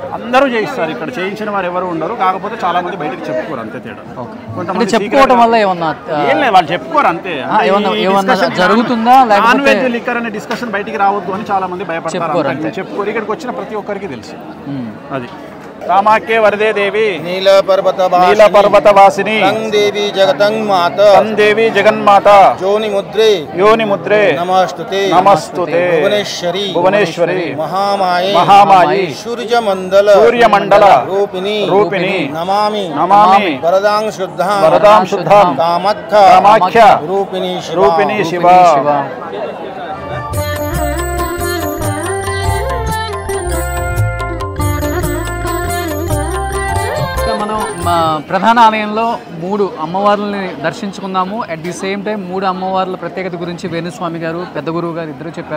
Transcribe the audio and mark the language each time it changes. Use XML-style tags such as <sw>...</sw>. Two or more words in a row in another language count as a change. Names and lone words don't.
<te>అందరూ చేయిస్తారు. ఇక్కడ చేయించిన వారు ఎవరు ఉండరు. కాకపోతే చాలా మంది బయటకు చెప్పుకోరు, అంతే తేడా. కొంతమంది చెప్పుకోవడం వల్ల ఏమన్నా ఏం లేదు, వాళ్ళు చెప్పుకోరు అంతే. జరుగుతుందా</te> <en>non veg,</en> <te>లిక్కర్ అనే డిస్కషన్ బయటికి రావద్దు అని చాలా మంది భయపడతారు. చెప్పుకోరు. ఇక్కడికి వచ్చిన ప్రతి ఒక్కరికి తెలుసు అది.</te> <sa>कामाख्ये वरदे देवी नील पर्वतवासिनी तंग देवी जगन्माता योनि मुद्रे नमस्तुते भुवनेश्वरी महामाये सूर्यमंडल रूपिणी नमामि वरदां शुद्धां कामाख्या रूपिणी शिवा।</sa> <te>మనం ప్రధాన ఆలయంలో 3 అమ్మవార్లని దర్శించుకున్నాము.</te> <en>at the same time</en> <te>3 అమ్మవార్ల ప్రత్యేకత గురించి వేణుస్వామి గారు, పెద్ద గురువు గారు ఇద్దరు చెప్పారు.</te>